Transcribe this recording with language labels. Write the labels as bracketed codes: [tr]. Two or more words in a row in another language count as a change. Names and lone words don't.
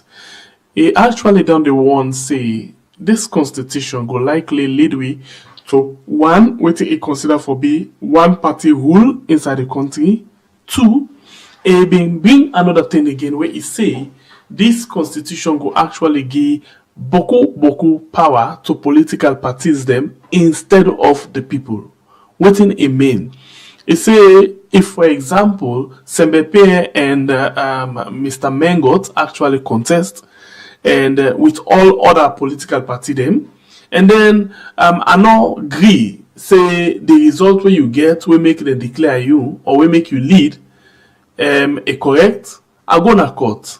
[wes] He actually done the one say this constitution go likely lead we to one, what he consider for be one party rule inside the country. Two, he bring another thing again where he say this constitution go actually give boku power to political parties them instead of the people. Wetin e mean? He say if for example Sembepe and Mr. Mengot actually contest and with all other political party them, and then I no agree say the result wey you get wey make dem declare you or wey make you lead e correct, I go na court.